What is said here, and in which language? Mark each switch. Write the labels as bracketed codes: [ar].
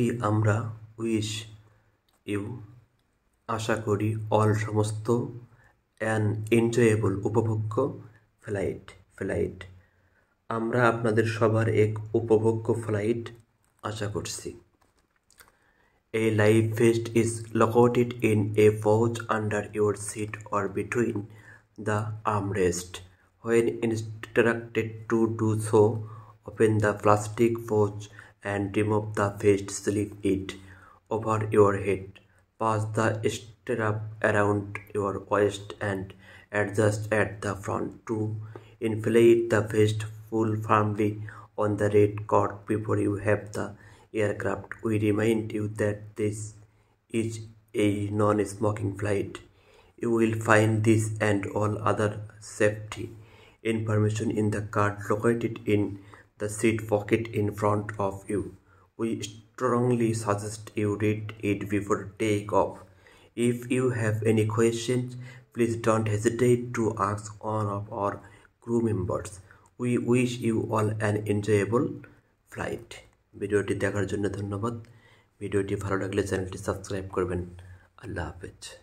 [bn] আমরা [en] wish you [bn] আশা করি all সমস্ত [en] an enjoyable [bn] উপভোগ্য ফ্লাইট। আমরা আপনাদের সবার এক উপভোগ্য ফ্লাইট আশা করছি। [en] A life vest is located in a pouch under your seat or between the armrest. When instructed to do so, open the plastic pouch and remove the vest. Slip it over your head. Pass the strap around your waist and adjust at the front to inflate the vest. Pull firmly on the red cord before you have the aircraft. We remind you that this is a non-smoking flight. You will find this and all other safety information in the card located in the seat pocket in front of you. We strongly suggest you read it before take off. If you have any questions, please don't hesitate to ask one of our crew members. We wish you all an enjoyable flight. [bn] ভিডিওটি দেখার জন্য ধন্যবাদ। ভিডিওটি ভালো লাগলে চ্যানেলটি subscribe করবেন। আল্লাহ হাফেজ।